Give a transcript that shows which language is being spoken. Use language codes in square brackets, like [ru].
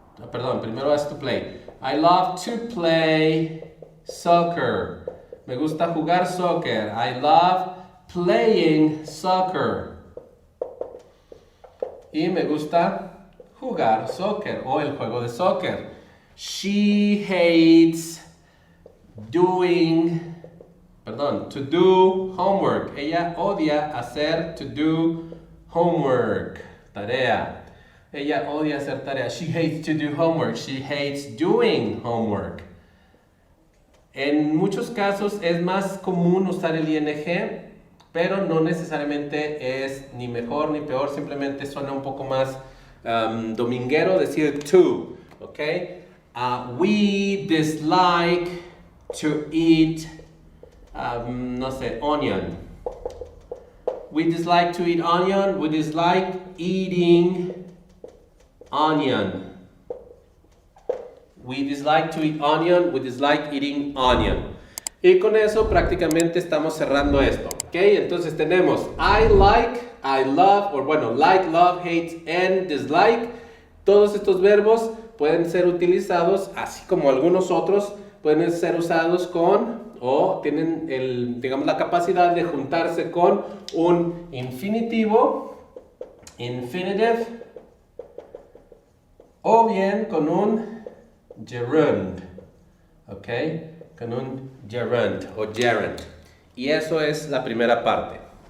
[es] Perdón, primero es [en] to play. I love to play soccer. [es] Me gusta jugar soccer. [en] I love playing soccer. [es] Y me gusta jugar soccer o el juego de soccer. [en] She hates to do homework. [es] Ella odia hacer [en] to do homework, [es] tarea. Ella odia hacer tarea. [en] She hates to do homework. She hates doing homework. [es] En muchos casos es más común usar el ing, pero no necesariamente es ni mejor ni peor, simplemente suena un poco más dominguero decir to, ¿ok? [en] We dislike to eat, onion. We dislike to eat onion, we dislike eating onion. We dislike to eat onion, we dislike eating onion. [es] Y con eso prácticamente estamos cerrando esto, ¿ok? Entonces tenemos [en] I like, I love, like, love, hate, and dislike. [es] Todos estos verbos pueden ser utilizados, así como algunos otros, pueden ser usados con o tienen digamos, la capacidad de juntarse con un infinitivo, infinitive, o bien con un gerund, ¿ok? Con un gerund o gerund. Y eso es la primera parte.